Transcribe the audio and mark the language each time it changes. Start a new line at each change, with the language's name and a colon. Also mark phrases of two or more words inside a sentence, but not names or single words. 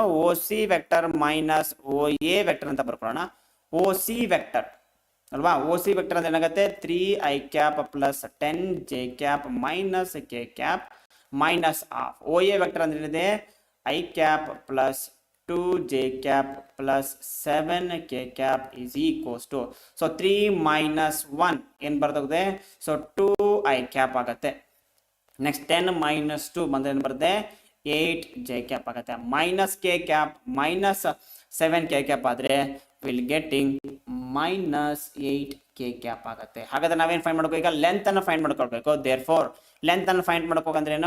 English: OC vector minus OA vector
Kannada: ಅಂತ ಬರ್ಕೊಳ್ಳೋಣ.
English: OC vector
Kannada: ಅಲ್ವಾ,
English: OC vector
Kannada: ಅಂದ್ರೆ ಏನಾಗುತ್ತೆ?
English: 3 i cap plus 10 j cap minus k cap minus of. OA vector
Kannada: ಅಂದ್ರೆ ಏನಿದೆ?
English: i cap plus 2 j cap plus 7 k cap is equals to, so 3 minus 1
Kannada: ಏನು ಬರ್ತದೆ? ಸೊ
English: 2 i cap
Kannada: ಆಗುತ್ತೆ. ನೆಕ್ಸ್ಟ್
English: 10 minus 2
Kannada: ಬಂದ್ರೆ ಏನು ಬರುತ್ತೆ?
English: 8 j cap
Kannada: ಆಗುತ್ತೆ.
English: minus k cap minus 7 k cap
Kannada: ಆದ್ರೆ
English: will getting minus 8 k cap
Kannada: ಆಗುತ್ತೆ. ಹಾಗಾದ್ರೆ ನಾವೇನು ಫೈಂಡ್ ಮಾಡ್ಬೇಕು? ಈಗ ಲೆಂತ್ ಅನ್ನು ಫೈಂಡ್ ಮಾಡ್ಕೊಳ್ಬೇಕು.
English: therefore
Kannada: ಲೆಂತ್ ಅನ್ನು ಫೈಂಡ್ ಮಾಡ್ಕೋಬೇಕಂದ್ರೆ ಏನು?